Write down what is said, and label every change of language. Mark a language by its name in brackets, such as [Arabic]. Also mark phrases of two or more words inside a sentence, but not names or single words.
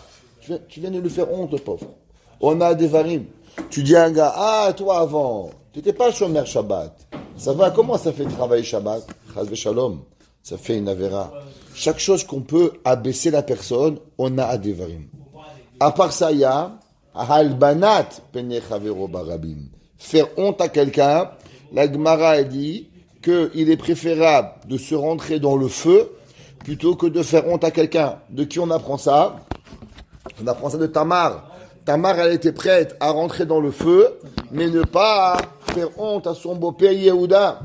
[French] Tu viens de lui faire honte, pauvre. [Hebrew] אונאת דברים. [French] Tu dis à un gars, ah toi avant, tu n'étais pas [Hebrew] שומר שבת. [French] Ça va, comment ça fait travailler Shabbat ? [Hebrew] חס ושלום, [French] ça fait une avéra. Chaque chose qu'on peut abaisser la personne, on a adevarim. À part ça, il y a [Hebrew] הלבנת פני חברו ברבים. [French] Faire honte à quelqu'un, la Gemara a dit qu'il est préférable de se rentrer dans le feu plutôt que de faire honte à quelqu'un. De qui on apprend ça ? On apprend ça de Tamar. Tamar, elle était prête à rentrer dans le feu, mais ne pas faire honte à son beau-père Yehuda.